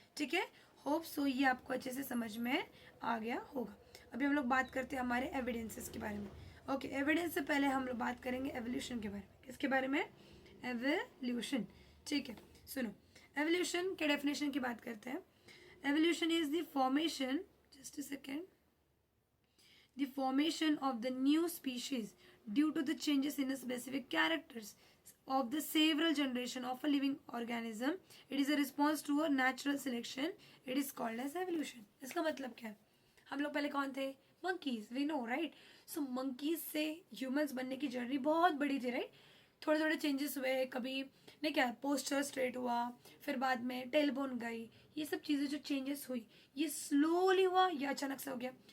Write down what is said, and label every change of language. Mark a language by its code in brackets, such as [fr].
[hi] ठीक है, hope so ये आपको अच्छे से समझ में आ गया होगा. अभी हम लोग बात करते हैं हमारे एविडेंसेस के बारे में. ओके, एविडेंस से पहले हम लोग बात करेंगे एवोल्यूशन के बारे में. किसके बारे में, एवोल्यूशन. ठीक है, सुनो, एवोल्यूशन के डेफिनेशन की बात करते हैं. [en] Evolution is the formation, just a second, the formation of the new species due to the changes in the specific characters of the several generation of a living organism. It is a response to a natural selection. It is called as evolution. [hi] इसका मतलब क्या है, हम लोग पहले कौन थे, monkeys, [en] we know, right? [hi] So monkeys से humans बनने की जर्नी बहुत बड़ी थी, right? थोड़े थोड़े चेंजेस हुए, कभी नहीं क्या पोस्चर स्ट्रेट हुआ, फिर बाद में टेल बोन गई, ये सब चीज़ें जो चेंजेस हुई ये स्लोली हुआ या अचानक से हो गया.